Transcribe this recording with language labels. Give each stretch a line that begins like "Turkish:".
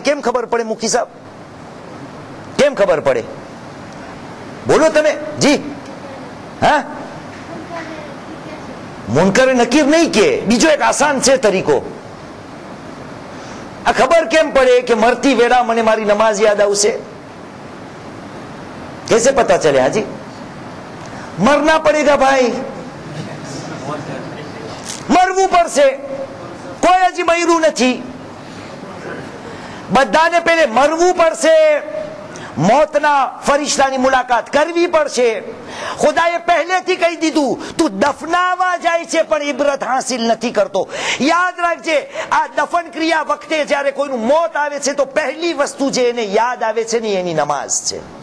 Gujarati: કેમ ખબર પડે મુખી સાહેબ? કેમ ખબર પડે? બોલો તમે જી. હા, મુનકર નકીર નહીં કે બીજો એક આસાન છે તરીકો. આ ખબર કેમ પડે કે મરતી વેળા મને મારી નમાઝ યાદ આવશે?
Hindi: कैसे पता चले? हाजी, मरना पड़ेगा भाई,
Gujarati: मरવું પડશે. કોઈ હજી મર્યું નથી. બધાને પહેલે મરવું પડશે, મોતના ફરિશ્તાની મુલાકાત કરવી પડશે. ખુદાએ પહેલેથી કહી દીધું, તું દફનાવા જાય છે પણ ઇબરત હાસિલ નથી કરતો. યાદ રાખજે, આ દફન ક્રિયા વખતે જ્યારે કોઈનું મોત આવે છે તો પહેલી વસ્તુ જે એને યાદ આવે છે ને એની નમાઝ છે.